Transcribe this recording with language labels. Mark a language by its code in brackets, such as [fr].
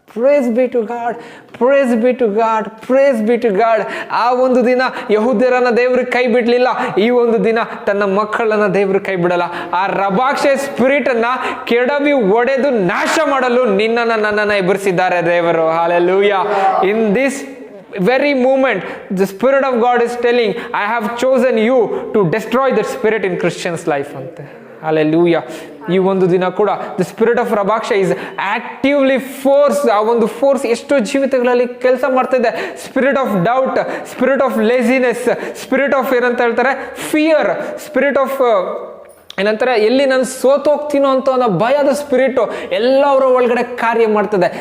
[en] Praise be to God, praise be to God, praise be to God. [kn] ಆ ಒಂದು ದಿನ ಯಹೂದ್ಯರನ್ನ ದೇವ್ರಿಗೆ ಕೈ ಬಿಡಲಿಲ್ಲ, ಈ ಒಂದು ದಿನ ತನ್ನ ಮಕ್ಕಳನ್ನ ದೇವ್ರಿಗೆ ಕೈ ಬಿಡಲ್ಲ. ಆ ರಬಾಕ್ಷೆ ಸ್ಪಿರಿಟ್ ಅನ್ನ ಕೆಡವಿ ಒಡೆದು ನಾಶ ಮಾಡಲು ನಿನ್ನನ್ನ ನನ್ನನ್ನ ಎಬ್ಬರಿಸಿದ್ದಾರೆ ದೇವರು. Hallelujah. [en] In this very moment the spirit of God is telling, I have chosen you to destroy that spirit in Christian's life ante. Hallelujah. [kn] ಈ ಒಂದು ದಿನ ಕೂಡ [en] the spirit of ರಬಾಕ್ಷ is actively force, [kn] ಆ ಒಂದು ಫೋರ್ಸ್ ಎಷ್ಟೋ ಜೀವಿತಗಳಲ್ಲಿ ಕೆಲಸ ಮಾಡ್ತಾ ಇದೆ. Spirit of doubt, spirit of laziness, spirit of ಏನಂತ ಹೇಳ್ತಾರೆ ಫಿಯರ್, ಸ್ಪಿರಿಟ್ ಆಫ್ ಏನಂತಾರೆ ಎಲ್ಲಿ ನಾನು ಸೋತೋಗ್ತೀನೋ ಅಂತ ಅನ್ನೋ ಭಯದ ಸ್ಪಿರಿಟ್ ಎಲ್ಲವರ ಒಳಗಡೆ ಕಾರ್ಯ ಮಾಡ್ತದೆ.